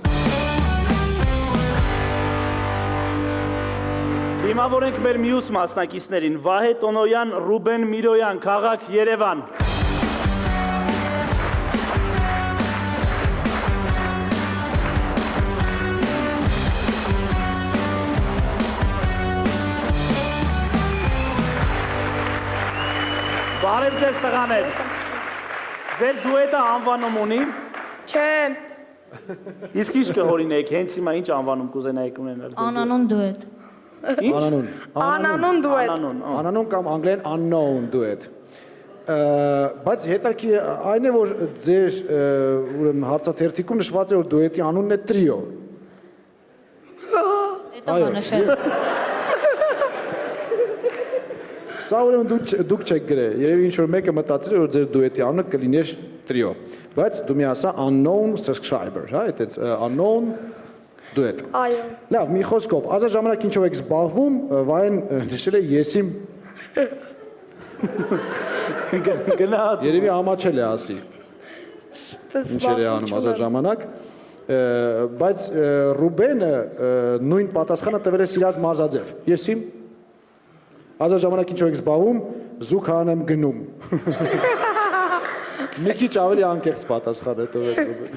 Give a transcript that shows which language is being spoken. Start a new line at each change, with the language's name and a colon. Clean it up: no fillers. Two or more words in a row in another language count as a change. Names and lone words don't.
Armenian: Դիմավորենք մեր մյուս մասնակիցներին՝ Վահե Տոնոյան, Ռուբեն Միրոյան, քաղաք Երևան։ Բարև ձեզ տղաներ։ Ձեր դուետը անվանում ունի։ Չէ, Իսկ ինչ կհորինեք, հենց հիմա ինչ անվանում կուզենայիք ունենալ ձեր։ անանուն դուետ։ Անանուն։ Անանուն դուետ։ Անանուն կամ անգլերեն
English: unknown duet։
Armenian: Բայց հետաքրքիր այն է, որ ձեր ուրեմն հարցաթերթիկում նշված է, որ դուետի անունն է տրիո։ Դա բանաշել։ Սա ուրեմն դուք չեք գրել։ Երևի ինչ որ մեկը մտածել է, որ ձեր դուետի անունը կլիներ տրիո։ Բայց դու մի ասա
English: unknown subscriber,
Armenian: հա, այդպես
English: unknown duet։
Armenian: Այո։ Լավ, մի խոսքով, ազատ ժամանակ ինչով եք զբաղվում, Վահեն նշել է եսիմ Գնա։ երևի ամաչել է ասի։ Ինչեր է անում ազատ ժամանակ։ Բայց Ռուբենը նույն պատասխանը տվել է սիրած մարզաձև։ Եսիմ ազատ ժամանակ ինչով եք զբաղվում, զուգան եմ գնում։ Մի քիչ ավելի անկեղծ պատասխան է տվել Ռուբեն։